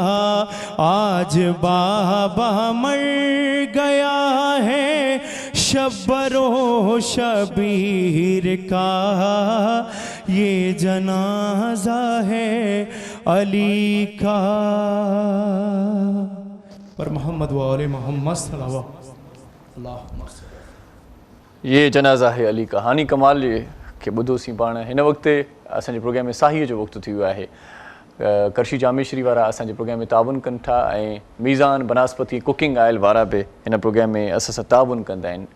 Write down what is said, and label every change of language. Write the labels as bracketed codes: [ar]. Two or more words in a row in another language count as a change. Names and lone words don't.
[ur] آج بابا مر گیا ہے شبر و شبیر کا, یہ جنازہ ہے علی کا. پر محمد و آل محمد [ar] صلی اللہ علیہ وسلم. [ur] یہ جنازہ ہے علی کا. [sd] ہانی کمال یہ کہ بدھو سی پاण हिन वक़्तु असांजे प्रोग्राम में साहीअ जो वक़्तु थी वियो आहे. करशी जामेश्वरी वारा असांजे प्रोग्राम में ताउन कनि था ऐं मीज़ान बनास्पति [en] cooking oil [sd] वारा बि हिन प्रोग्राम में असां सां ताउन कंदा आहिनि।